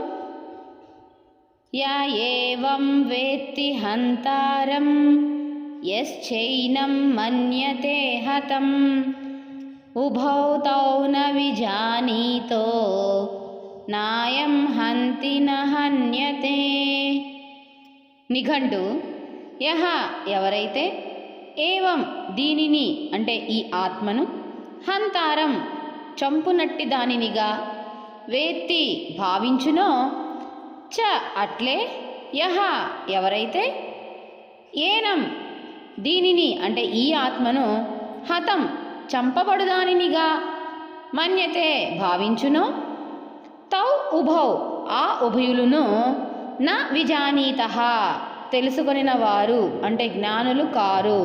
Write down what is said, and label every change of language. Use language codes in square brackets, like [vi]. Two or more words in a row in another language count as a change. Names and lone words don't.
[sa] या एवं वेत्ति हन्तारं यश्चैनं मन्यते हतम् उभौ तौ न विजानीतो नायं हन्ति न हन्यते। [te] నిఘంటు యహ ఎవరైతే ఏవం దీనిని అంటే ఈ ఆత్మను హంతారం చంపునట్టి దానినిగా వేత్తి భావించునో చ అట్లే యహ ఎవరైతే ఏనం దీనిని అంటే ఈ ఆత్మను హతం చంపబడుదానినిగా మన్యతే భావించునో [sa] తౌ ఉభౌ [te] ఆ ఉభయులును [sa] న విజానీతః [te] తెలుసుకొనిన వారు అంటే జ్ఞానులు కారు.